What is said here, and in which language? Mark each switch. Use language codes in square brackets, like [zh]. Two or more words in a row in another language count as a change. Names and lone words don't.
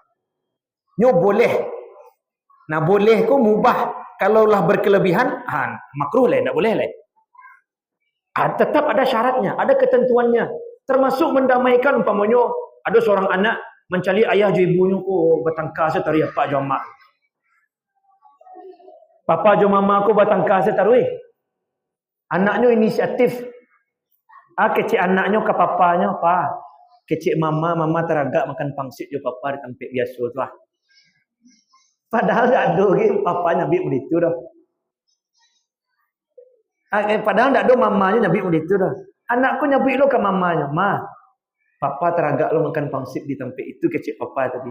[ms] Nyo boleh. Nah boleh kau mubah. Kalaulah berkelebihan, makruh lah, tak boleh lah. Tetap ada syaratnya, ada ketentuannya. Termasuk mendamaikan umpamanya ada seorang anak mencari ayah je ibunya ko bertangkar setari apa je mak. Papa je mama ko bertangkar setari. Anaknya inisiatif. Kecik anaknya ke papanya, "Pa, kecik mama teragak makan pangsit je papa di tempat biasa tu lah." Padahal tak ada lagi papanya ambil begitu dah. Padahal tak ada mamanya nyabik begitu dah. Anakku nyabik lo ke mamanya, "Ma, papa teragak lo makan pangsit di tempat itu kecik papa tadi."